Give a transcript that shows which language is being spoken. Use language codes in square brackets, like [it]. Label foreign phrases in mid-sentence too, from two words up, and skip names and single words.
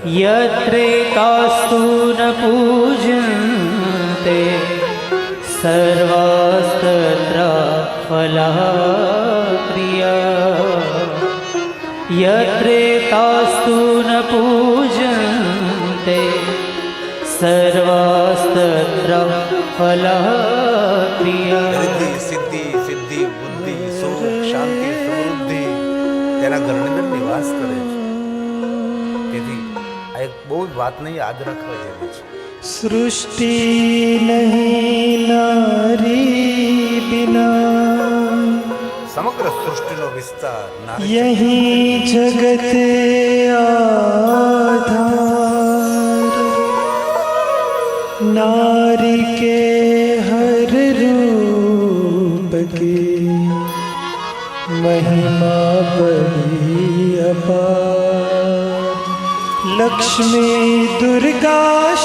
[sa] યત્રેતાસ્તુ ન પૂજન્તે સર્વાસ્તત્ર ફલાપ્રિયા, યત્રેતાસ્તુ ન પૂજન્તે સર્વાસ્તત્ર ફલાપ્રિયા. [gu] રિદ્ધિ સિદ્ધિ સિદ્ધિ બુદ્ધિ સુખ શાંતિ સમૃદ્ધિ તેના ઘરની અંદર નિવાસ કરે છે. તેથી આ એક બહુ જ વાતને યાદ રાખવા જેવી છે. [hi] सृष्टि नहीं नारी बिना, [gu] સમગ્ર સૃષ્ટિનો વિસ્તાર નારી. [hi] यही जगत आधार, नारी के हर रूप की महिमा बड़ी अपार, लक्ष्मी दुर्गा